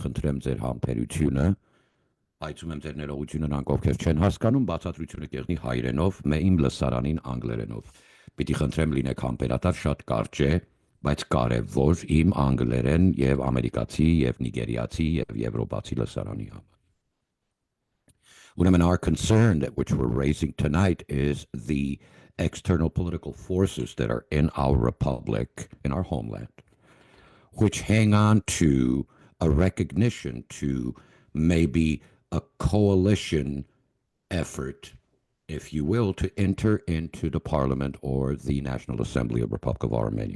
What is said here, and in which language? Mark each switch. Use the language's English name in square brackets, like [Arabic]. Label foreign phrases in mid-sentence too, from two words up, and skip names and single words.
[Armenian] խնդրեմ ձեր համբերությունը, հայցում եմ ձեր ներողությունը նրանք ովքեր չեն հասկանում, բացատրությունը կեղնի հայերենով, իմ լսարանին անգլերենով։ Պիտի խնդրեմ լինեք համբերատար, շատ կարճ է, բայց կարևոր իմ անգլերեն եւ ամերիկացի եւ նիգերիացի եւ եվրոպացի լսարանի համար։ Ուրեմն [English] our concern that which we're raising tonight is the external political forces that are in our republic, in our homeland, which hang on to a recognition, to maybe a coalition effort, if you will, to enter into the parliament or the National Assembly of the Republic of Armenia.